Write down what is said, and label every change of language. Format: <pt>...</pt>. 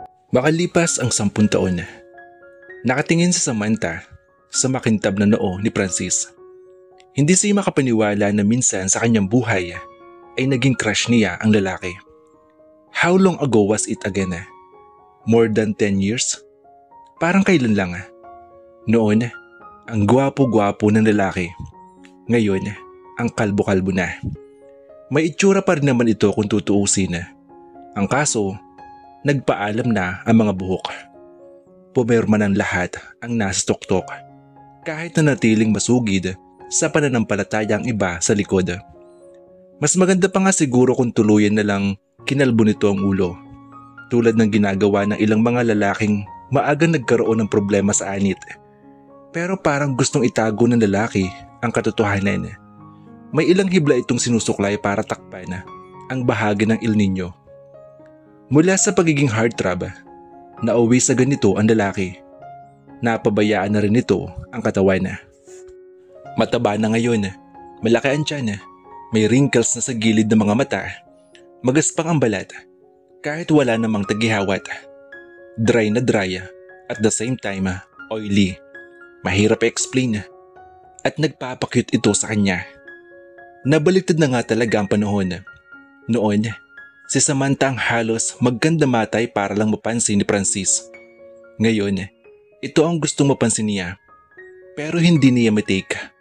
<tl>Makalipas ang 10 taon, nakatingin si Samantha sa makintab na noo ni Francis. Hindi siya makapaniwala na minsan sa kanyang buhay ay naging crush niya ang lalaki.</tl> <en>How long ago was it again? More than 10 years?</en> <tl>Parang kailan lang. Noon, ang gwapo-gwapo ng lalaki. Ngayon, ang kalbo-kalbo na. May itsura pa rin naman ito kung tutuusin. Ang kaso, nagpaalam na ang mga buhok. Pumirma ng lahat ang nasa tuktok. Kahit na natiling masugid sa pananampalatayang iba sa likod. Mas maganda pa nga siguro kung tuluyan na lang kinalbo nito ang ulo. tulad ng ginagawa ng ilang mga lalaking maagang nagkaroon ng problema sa anit. Pero parang gustong itago ng lalaki ang katotohanan. May ilang hibla itong sinusuklay para takpan ang bahagi ng Il Nino. Mula sa pagiging heartthrob, nauwi sa ganito ang lalaki. Napabayaan na rin ito ang katawan. Mataba na ngayon, malaki ang tiyan, may wrinkles na sa gilid ng mga mata, magaspang ang balat, kahit wala namang tagihawat.</tl> <en>Dry na dry at the same time oily.</en> <tl>Mahirap i-explain at nagpapakyut ito sa kanya. Nabaliktad na nga talaga ang panahon. Noon, si Samantha ang halos magganda matay para lang mapansin ni Francis. Ngayon, ito ang gustong mapansin niya, pero hindi niya matake.</tl>